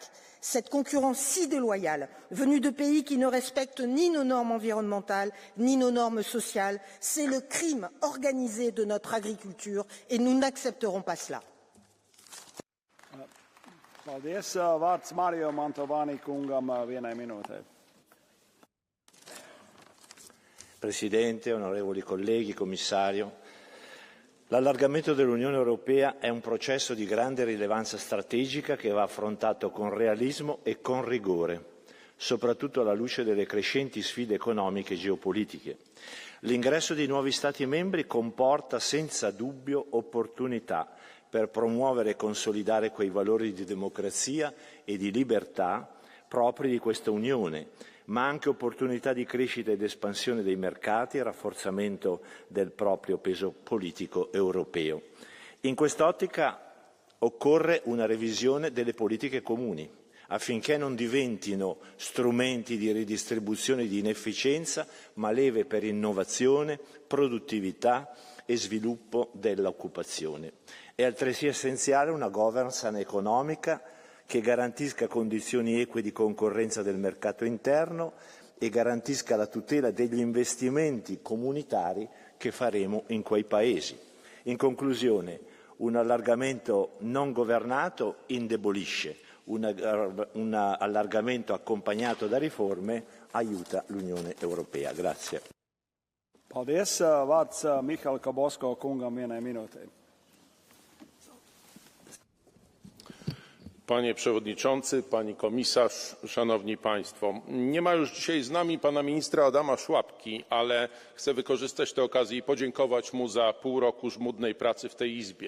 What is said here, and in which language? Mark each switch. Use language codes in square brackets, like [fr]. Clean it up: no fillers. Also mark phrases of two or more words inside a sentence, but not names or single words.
[fr] Cette concurrence si déloyale, venue de pays qui ne respectent ni nos normes environnementales, ni nos normes sociales, c'est le crime organisé de notre agriculture et nous n'accepterons pas cela. [lv] Paldies. Vārds Mario Mantovani kungam vienai minūtei. [it] Presidente, onorevoli colleghi, Commissario, l'allargamento dell'Unione Europea è un processo di grande rilevanza strategica che va affrontato con realismo e con rigore. soprattutto alla luce delle crescenti sfide economiche e geopolitiche. L'ingresso di nuovi Stati membri comporta senza dubbio opportunità per promuovere e consolidare quei valori di democrazia e di libertà propri di questa Unione, ma anche opportunità di crescita ed espansione dei mercati e rafforzamento del proprio peso politico europeo. In quest'ottica occorre una revisione delle politiche comuni, affinché non diventino strumenti di ridistribuzione di inefficienza, ma leve per innovazione, produttività e sviluppo dell'occupazione. È altresì essenziale una governance economica che garantisca condizioni eque di concorrenza del mercato interno e garantisca la tutela degli investimenti comunitari che faremo in quei paesi. In conclusione, un allargamento non governato indebolisce, un allargamento accompagnato da riforme aiuta l'Unione Europea. Grazie. [lv] Paldies. Vārds Mihail Kabosko kungam vienai minūtei. [pl] Panie Przewodniczący, Pani Komisarz, Szanowni Państwo. Nie ma już dzisiaj z nami Pana Ministra Adama Szłapki, ale chcę wykorzystać tę okazję i podziękować mu za pół roku żmudnej pracy w tej Izbie.